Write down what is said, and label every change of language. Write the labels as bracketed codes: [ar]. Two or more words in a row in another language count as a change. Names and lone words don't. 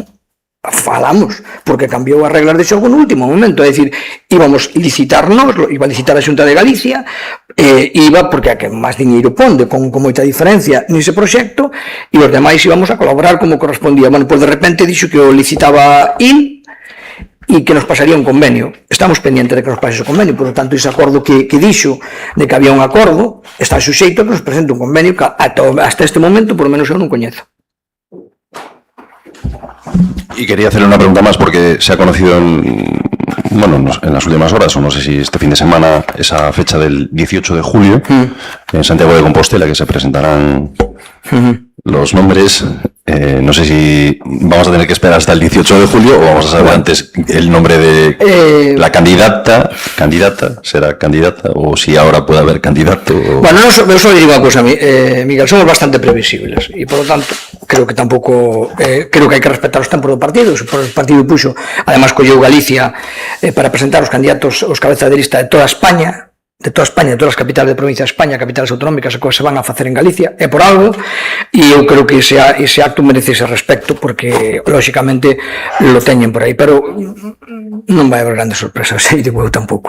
[gl] Falamos, porque cambiou as reglas de xogo no último momento, é dicir, íbamos licitarnos, iba a licitar a Xunta de Galicia, iba porque a que máis diñeiro ponde, con moita diferencia nese proxecto, e os demais íbamos a colaborar como correspondía. Bueno, pois de repente dixo que o licitaba IL e que nos pasaría un convenio. [es] Estamos pendientes de que nos pase [gl] o convenio, [es] por lo tanto, [gl] ese acordo que dixo de que había un acordo, está suxeito a que nos presente un convenio que hasta este momento, [es] por lo menos [gl] eu non coñezo. [es] Y quería hacerle una pregunta más porque se ha conocido en las últimas horas, o no sé si este fin de semana, esa fecha del 18 de julio en Santiago de Compostela, que se presentarán los nombres. No sé si vamos a tener que esperar hasta el 18 de julio o vamos a saber antes el nombre de la candidata, será candidata, o si ahora puede haber candidato. Bueno, yo solo digo una cosa, Miguel, somos bastante previsibles y por lo tanto creo que tampoco, creo que hay que respetar los [gl] tempos do partido. El partido puxo, además colleu Galicia para presentar os candidatos, os cabezas de lista de toda España, de todas as capitales de provincia de España, capitales autonómicas, que se van a facer en Galicia, é por algo, e eu creo que ese acto merece ese respecto, porque, lóxicamente, lo teñen por aí, pero non vai haber grandes sorpresas, e digo eu tampouco.